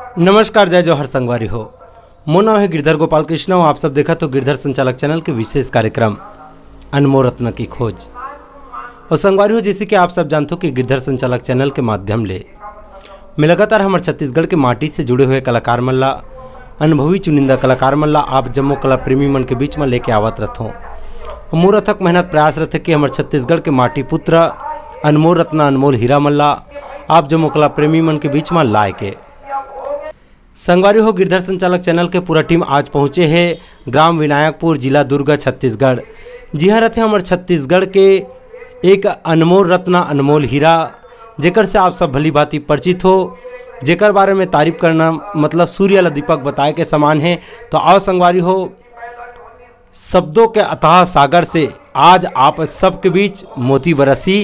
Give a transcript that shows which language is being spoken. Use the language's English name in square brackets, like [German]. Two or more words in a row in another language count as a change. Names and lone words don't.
[Chhattisgarhi] नमस्कार, जय जौहर संगवारी हो। मोर नाम है गिरधर गोपाल कृष्ण और आप सब देखा तो गिरधर संचालक चैनल के विशेष कार्यक्रम अनमोल रत्न की खोज। और संगवारी हो, जैसे कि आप सब जानते हो कि गिरधर संचालक चैनल के माध्यम ले मैं लगातार हमारे छत्तीसगढ़ के माटी से जुड़े हुए कलाकार मन ला, अनुभवी चुनिंदा कलाकार मन ला आप जम्मो कला प्रेमी मन के बीच में लेके आवत रहथों। मोर अथक मेहनत प्रयास रहते कि हमारे छत्तीसगढ़ के माटी पुत्र अनमोल रत्न अनमोल हीरा मन ला आप जम्मो कला प्रेमी मन के बीच में लाए के। संगवारी हो, गिरधर संचालक चैनल के पूरा टीम आज पहुँचे हैं ग्राम विनायकपुर, जिला दुर्ग, छत्तीसगढ़। जी हाँ, रहते हमारे छत्तीसगढ़ के एक अनमोल रत्न अनमोल हीरा, जेकर से आप सब भली भांति परिचित हो, जेकर बारे में तारीफ करना मतलब सूर्य ला दीपक बताए के समान है। तो आओ संगवारी हो, शब्दों के अथाह सागर से आज आप सबके बीच मोती बरसी।